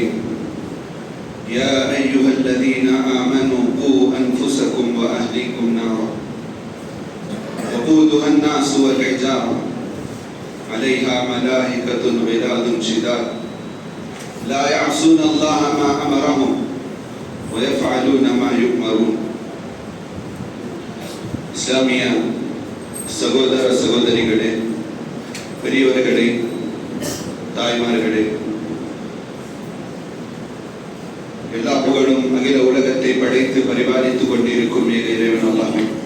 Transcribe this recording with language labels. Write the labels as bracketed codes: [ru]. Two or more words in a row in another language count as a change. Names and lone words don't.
[ar] يا أيها الذين آمنوا قوا أنفسكم وأهليكم نارا وقودها الناس والحجارة عليها ملائكة غلاظ شداد لا يعصون الله ما أمرهم ويفعلون ما يؤمرون. [ta] இஸ்லாமிய சகோதர சகோதரிகளே, பெரியவர்களே, தாய்மார்களே, எல்லா புகழும் அகில உலகத்தை படைத்து பரிபாலித்துக் கொண்டிருக்கும் ஏக இறைவன் அல்லாஹ்.